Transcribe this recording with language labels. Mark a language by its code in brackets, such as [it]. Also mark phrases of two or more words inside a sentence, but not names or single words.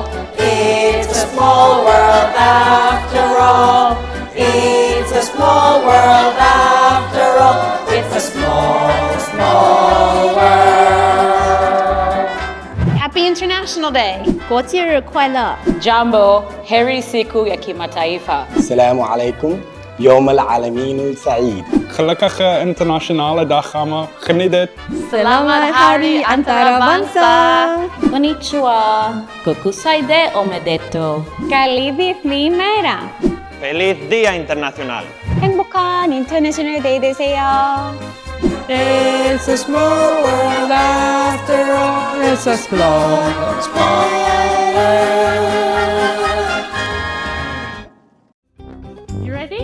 [en] It's a small world after all. It's a small world after all. It's a small, small world. Happy International Day. [zh] 国际日快乐 [sw] Jambo, heri siku ya kimataifa. [ar] السلام عليكم يوم العالمين السعيد. [nl] Gelukkige internationale dag allemaal. Geniet het. [ms] Selamat Hari Antarabangsa. [ja] こんにちは。国際デーおめでとう. Kalibithni Mera. [es] Feliz Día Internacional. [ko] 행복한 [en] International Day [ko] 되세요. [en] It's a small world after all. It's a small, small world. You ready?